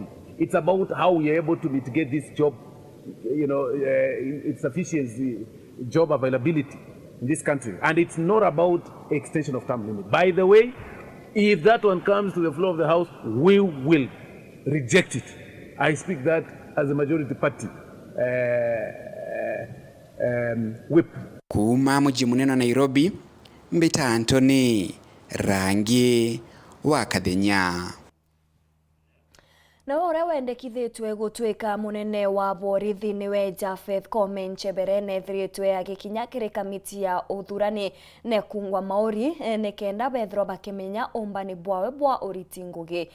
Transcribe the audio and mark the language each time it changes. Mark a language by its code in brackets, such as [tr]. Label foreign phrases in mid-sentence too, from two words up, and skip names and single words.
[en] It's about how we are able to mitigate this job, its efficiency, job availability in this country. And it's not about extension of term limit. By the way, if that one comes to the floor of the House, we will reject it. I speak that as a majority party whip. [mer] Kuma mji munene Nairobi, Mbita Anthony Rangi wa Kadenya. Na ore wendekithitwe gutwika munene wa borithi niwe Japheth Koome Nchebere nethiritwe agikinya kiri kamiti ya uthurani ne kungwa mauri nekenda bethro bakimenya umbani bwawe bwa uriti ngugi.